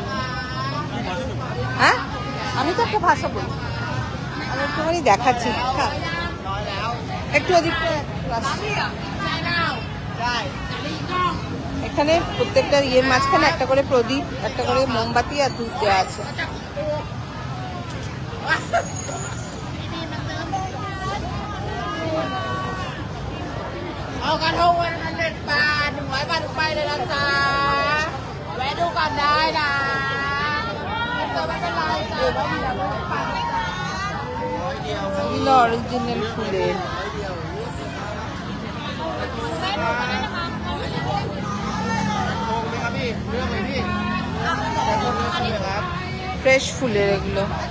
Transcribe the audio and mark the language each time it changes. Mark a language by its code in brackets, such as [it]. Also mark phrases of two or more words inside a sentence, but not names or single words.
[bn] হ্যাঁ আমি তো একটা ভাষা বলি, আমি একটুখানি দেখাচ্ছি। একটু ওদিক এখানে প্রত্যেকটা ইয়ের মাঝখানে একটা করে প্রদীপ, একটা করে মোমবাতি আর ধূপ দেওয়া আছে। [th] เอากระทงวันนั้น1 บาท 100 บาททุกใบเลยนะจ๊ะแวะดูก่อนได้นะไม่เป็นไรจ้ะ [bn] এগুলো অরিজিনাল ফুলের। ফ্রেশ ফুলের এগুলো।